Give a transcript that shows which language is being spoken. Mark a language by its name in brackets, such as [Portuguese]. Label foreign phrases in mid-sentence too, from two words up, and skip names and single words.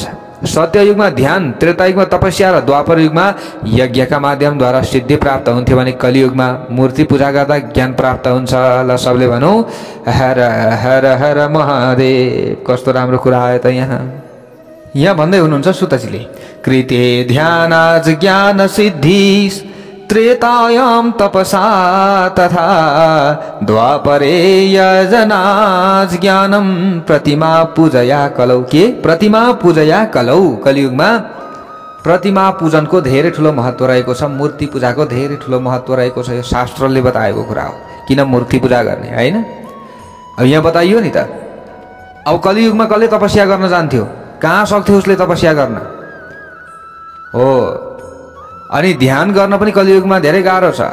[Nepali] सत्ययुगमा ध्यान, त्रेतायुगमा तपस्या र द्वापर युगमा यज्ञका माध्यमद्वारा सिद्धि प्राप्त हुन्थ्यो भने कलियुगमा मूर्ति पूजा गर्दा ज्ञान प्राप्त हुन्छ। ल सबले भनौँ हर हर हर महादेव। कस्तो राम्रो कुरा आयो त यहाँ। यहाँ भन्दै हुनुहुन्छ सुतजीले, [Sanskrit] कृते ध्यानाज ज्ञान सिद्धि त्रेतायाम तपसा तथा द्वापरे यजनाज ज्ञानम प्रतिमा पूजया कलौ। [Nepali] के [Sanskrit] प्रतिमा पूजया कलौ? [Nepali] कलियुगमा प्रतिमा पूजनको धेरै ठुलो महत्त्व रहेको छ। मूर्ति पूजाको धेरै ठुलो महत्त्व रहेको छ। यो शास्त्रले बताएको कुरा हो, किन मूर्ति पूजा गर्ने, होइन? अब यहाँ बताइयो नि त। अब कलियुगमा कसले तपस्या गर्न जान्थ्यो? कहाँ सक्थ्यो उसले तपस्या गर्न? हो, अनि ध्यान गर्न पनि कलियुगमा धेरै गाह्रो छ।